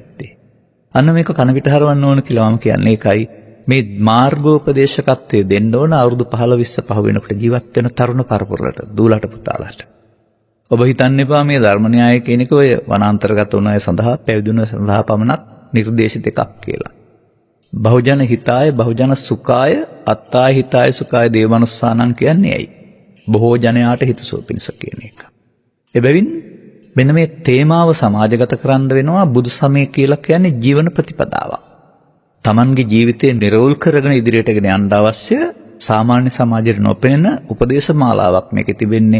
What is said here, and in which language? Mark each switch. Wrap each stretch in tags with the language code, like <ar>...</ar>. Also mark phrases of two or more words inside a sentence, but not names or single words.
<si>අන්න මේක කන පිට හරවන්න ඕන කියලා මම කියන්නේ ඒකයි. මේ මාර්ගෝපදේශකත්වයේ දෙන්න ඕන අවුරුදු 15 20 පහ වෙනකොට ජීවත් වෙන තරුණ පරපුරට, දූලට පුතාලට. ඔබ හිතන්න එපා මේ ධර්ම න්‍යාය කියන එක ඔය වනාන්තරගත වුණ අය සඳහා, පැවිදි වුණ සඳහා පමණක් නිර්දේශිත එකක් කියලා.</si> <pi>බහුජන හිතාය, බහුජන සුඛාය, අත්තාය හිතාය සුඛාය දේවමනුස්සානං</pi> <si>කියන්නේ ඇයි? බොහෝ ජනයාට හිතසුව පිණිස කියන එක. එබැවින් මෙන්න මේ තේමාව සමාජගත කරන්න වෙනවා. බුදු සමය කියලා කියන්නේ ජීවන ප්‍රතිපදාවක්. Tamanගේ ජීවිතය නිර්වෘල් කරගෙන ඉදිරියට ගෙන යන්න අවශ්‍ය සාමාන්‍ය සමාජයට නොපෙනෙන උපදේශ මාලාවක් මේකේ තිබෙන්නේ.</si>